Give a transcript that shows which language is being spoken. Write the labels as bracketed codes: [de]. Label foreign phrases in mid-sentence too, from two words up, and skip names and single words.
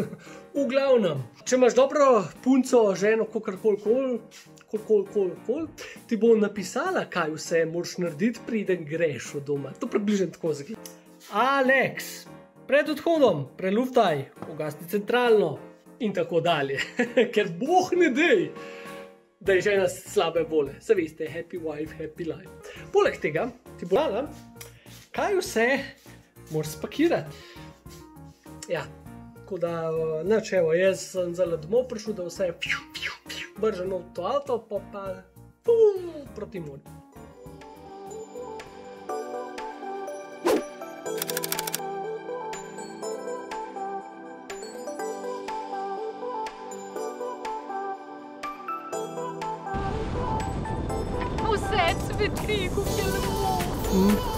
[sl] V glavnem, če imaš dobro punco, ženo, kakorkoli, ti bo napisala, kaj vse moraš narediti, preden greš od doma. To približno tako zgleda. Alex, pred odhodom preluftaj, ugasni centralno in tako dalje. Ker boh ne dej, da je žena slabe vole. Se veste, [en] happy wife, happy life. [sl] Poleg tega ti bo dala, kaj vse moraš spakirati. Ja, tako da, nič, evo, jaz sem zelo domov prišel, da vse bržem v to avto, pa proti morju. Vse cveti, kako je lepo.